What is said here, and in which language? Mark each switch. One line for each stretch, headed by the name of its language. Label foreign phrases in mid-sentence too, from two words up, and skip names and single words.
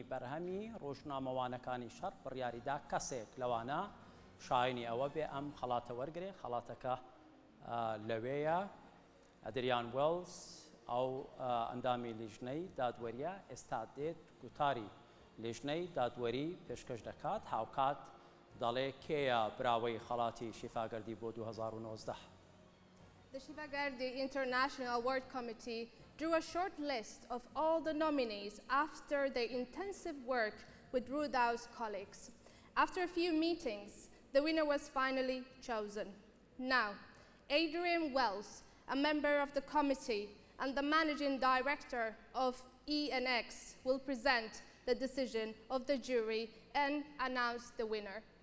Central Kurdish: بەرهەمی ڕۆژنامەوانەکانی شەڕ بڕیاریدا کەسێک لەوانە شایانی ئەوە بێ ئەم خەڵاتە وەرگێ خەڵاتەکە لەوەیە ئەدریان وێڵز ئەو ئەندامی لیژنەی دادوەریە ئێستا دێت گوتاری لیژنەی دادوەری پێشکەش دەکات هاوکات دەڵێ کێیە براوەی خەڵاتی شیفا گەردی بۆ 2019.
English: The Shifa Gardi International Award Committee drew a short list of all the nominees after their intensive work with Rudau's colleagues. After a few meetings, the winner was finally chosen. Now, Adrian Wells, a member of the committee and the managing director of ENX, will present the decision of the jury and announce the winner.